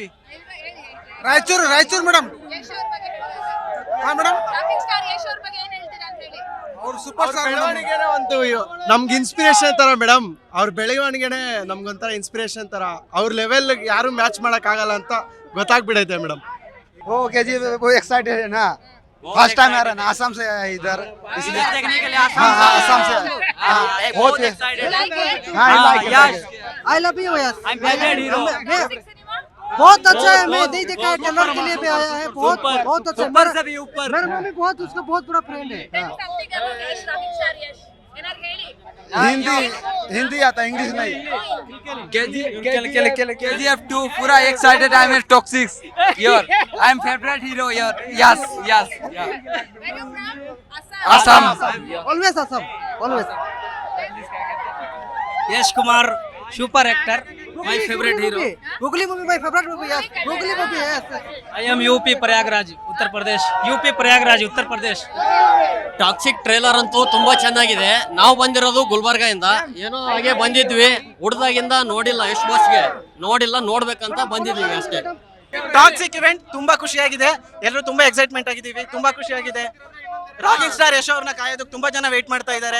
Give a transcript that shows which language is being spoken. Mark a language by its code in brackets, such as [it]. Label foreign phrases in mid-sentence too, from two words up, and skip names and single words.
[kn] ರಾಯಚೂರು ಮೇಡಮ್. ನಮ್ಗೆ ಇನ್ಸ್ಪಿರೇಷನ್ ತರ ಮೇಡಮ್. ಅವ್ರ ಬೆಳವಣಿಗೆನೆ ನಮ್ಗೊಂಥರ ಇನ್ಸ್ಪಿರೇಷನ್ ತರ. ಅವ್ರ ಲೆವೆಲ್ ಯಾರು ಮ್ಯಾಚ್ ಮಾಡಕ್ ಆಗಲ್ಲ ಅಂತ ಗೊತ್ತಾಗ್ಬಿಡೈತೆ ಮೇಡಮ್. [hi] वो केजी वो एक्साइटेड है ना, [en] first time [hi] आ रहा है ना, आसाम से इधर इसलिए देखने के लिए आसाम से बहुत [en] I love you yes, I am favorite hero. [hi] बहुत अच्छा है, मैं नहीं देखा है, ट्रेलर के लिए भी आया है. बहुत अच्छा, ऊपर से भी ऊपर. मेरा मम्मी उसका बहुत बड़ा फ्रेंड है. हिंदी आता, इंग्लिश नहीं. KGF 2 पूरा excited. [en] I am toxic here. I am favorite hero here. Yes. Assam. Always Assam. Always. Yash Kumar, super actor. My favorite hero. Google movie, my favorite movie. Yes. Google movie. Yes. I am UP Prayagraj, Uttar Pradesh. [kn] ಟಾಕ್ಸಿಕ್ ಟ್ರೇಲರ್ ಅಂತೂ ತುಂಬಾ ಚೆನ್ನಾಗಿದೆ. ನಾವು ಬಂದಿರೋದು ಗುಲ್ಬರ್ಗ ಇಂದ, ಏನೋ ಹಾಗೆ ಬಂದಿದ್ವಿ. ಹುಡ್ದಾಗಿಂದ ನೋಡಿಲ್ಲ, ಎಷ್ಟು ಬಾಸ್ಗೆ ನೋಡಿಲ್ಲ, ನೋಡ್ಬೇಕಂತ ಬಂದಿದ್ವಿ ಅಷ್ಟೇ. ಟಾಕ್ಸಿಕ್ ಇವೆಂಟ್ ತುಂಬಾ ಖುಷಿಯಾಗಿದೆ. ಎಲ್ಲರೂ ತುಂಬಾ ಎಕ್ಸೈಟ್ಮೆಂಟ್ ಆಗಿದ್ದೀವಿ. ತುಂಬಾ ಖುಷಿಯಾಗಿದೆ. ರಾಕಿಂಗ್ ಸ್ಟಾರ್ ಯಶ್ ಅವ್ರನ್ನ ಕಾಯೋದಕ್ಕೆ ತುಂಬಾ ಜನ ವೇಟ್ ಮಾಡ್ತಾ ಇದ್ದಾರೆ.